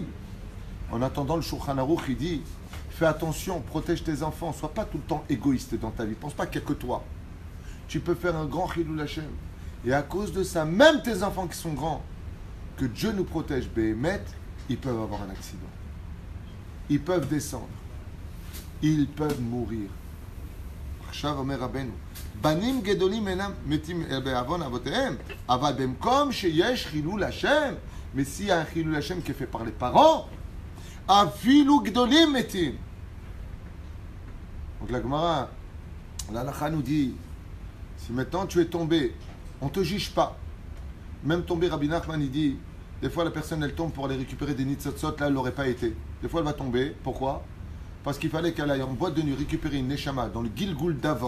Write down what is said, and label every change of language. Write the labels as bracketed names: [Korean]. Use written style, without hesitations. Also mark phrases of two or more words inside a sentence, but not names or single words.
[French] En attendant, le Shulchan Aruch, il dit, fais attention, protège tes enfants, sois pas tout le temps égoïste dans ta vie. Pense pas qu'il n'y a que toi. Tu peux faire un grand [Hebrew] חילול השם. [French] Et à cause de ça, même tes enfants qui sont grands, que Dieu nous protège, Béhémet, ils peuvent avoir un accident. Ils peuvent descendre. Ils peuvent mourir. [Hebrew] עכשיו אומר רבנו, בנים גדולים אינם מתים בעוון אבותיהם, אבל במקום שיש חילול השם, [French] mais s'il y a un [Hebrew] חילול השם [French] qui est fait par les parents, [Hebrew] אפילו גדולים מתים. [French] Donc la Gemara, la halakha nous dit, si maintenant tu es tombé, on ne te juge pas. Même tombé, Rabbi Nachman, il dit, des fois la personne elle tombe pour aller récupérer des nitzotzot, là elle n'aurait pas été. Des fois elle va tomber, pourquoi? Parce qu'il fallait qu'elle aille en boîte de nuit récupérer une neshama dans le Gilgul d'avant.